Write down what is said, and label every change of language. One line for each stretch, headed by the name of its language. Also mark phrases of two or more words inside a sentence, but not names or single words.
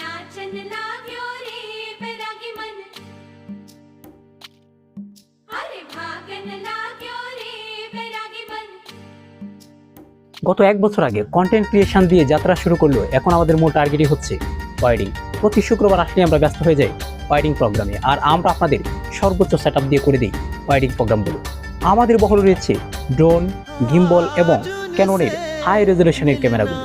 Nepali: वाचन लाग्यो रे बैरागी मन अरे भागन लाग्यो रे बैरागी मन।
Bangla: গত এক বছর আগে
English: content creation
Bangla: দিয়ে যাত্রা শুরু করলো, এখন আমাদের মূল টার্গেটই হচ্ছে ওয়েডিং। প্রতি শুক্রবার আসলে আমরা ব্যস্ত হয়ে যাই
English: wedding programme,
Bangla: আর আমরা আপনাদের সর্বোচ্চ সেটআপ দিয়ে করে দিই
English: wedding programmes.
Bangla: আমাদের বহরে রয়েছে ড্রোন, গিম্বল এবং ক্যাননের
English: high resolution
Bangla: ক্যামেরাগুলো।